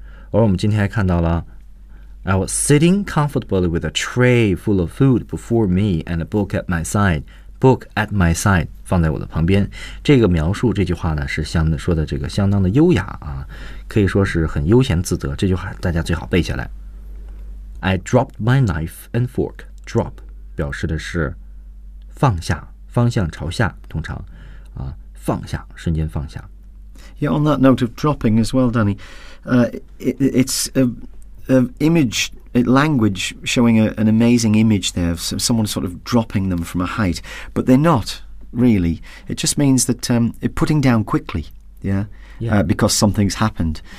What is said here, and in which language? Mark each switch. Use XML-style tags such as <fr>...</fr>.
<zh>而我们今天还看到了</zh> <en>I was sitting comfortably with a tray full of food before me and a book at my side. Book at my side</en> <zh>放在我的旁边。这个描述这句话呢，是相说的这个相当的优雅啊，可以说是很悠闲自得。这句话大家最好背下来。</zh> <en>I dropped my knife and fork.</en> <zh>Drop 表示的是放下，方向朝下，通常啊，放下，瞬间放下。</zh> <en>Yeah, on that note of dropping as well, Danny, it's a image, a language showing an amazing image there of someone sort of dropping them from a height, but they're not really. It just means that putting down quickly, yeah. Because something's happened.</en>